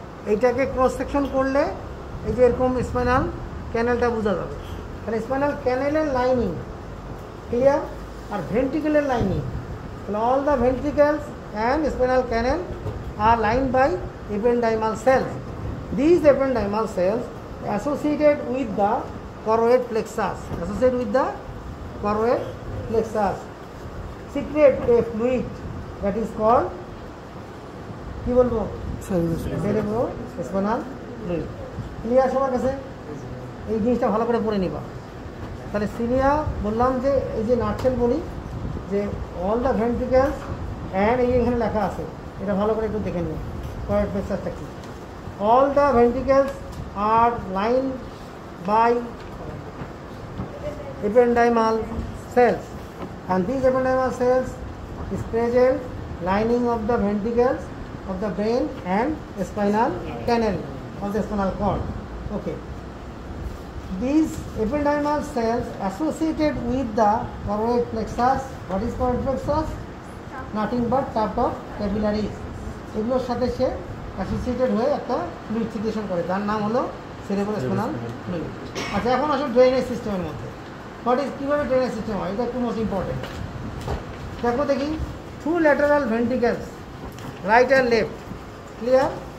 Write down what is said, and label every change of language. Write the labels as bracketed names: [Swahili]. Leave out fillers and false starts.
[Bangla] এইটাকে cross section করলে এই যে এরকম স্পাইনাল ক্যানেলটা বোঝা যাবে। তাহলে স্পাইনাল ক্যানেলের লাইনিং ক্লিয়ার, আর ভেন্ট্রিকেলের লাইনিং। [English] তাহলে all the ventricles and spinal canal are lined by ependymal cells. These ependymal cells associated with the choroid plexus, associated with the choroid plexus, secrete a fluid that is called, [Bangla] কি বলবো? cerebrospinal fluid. Clear সবার কাছে? এই জিনিসটা ভালো করে পড়ে নিবা। তাহলে সিলিয়া বললাম যে এই যে নাটসেল বলি যে [English] all the ventricles and [Bangla] এই এখানে লেখা আছে, এটা ভালো করে একটু দেখে নিন choroid plexusটা কি। [English] All the ventricles are lined by ependymal cells, and these ependymal cells is present lining of the ventricles of the brain and spinal canal of the spinal cord. Okay, these ependymal cells associated with the choroid plexus. What is choroid plexus? Nothing but shaft of capillaries. [Bangla] এগুলোর সাথে সে associated হয়ে একটা fluid secretion করে, যার নাম হলো cerebrospinal fluid. আচ্ছা, এখন আসলে ড্রেনেজ সিস্টেমের মধ্যে [English] what is, [Bangla] কীভাবে ড্রেনেজ সিস্টেম হয়, এটা একটু মোস্ট ইম্পর্টেন্ট। দেখো দেখি, [English] 2 lateral ventricles, [Bangla] right and left, clear?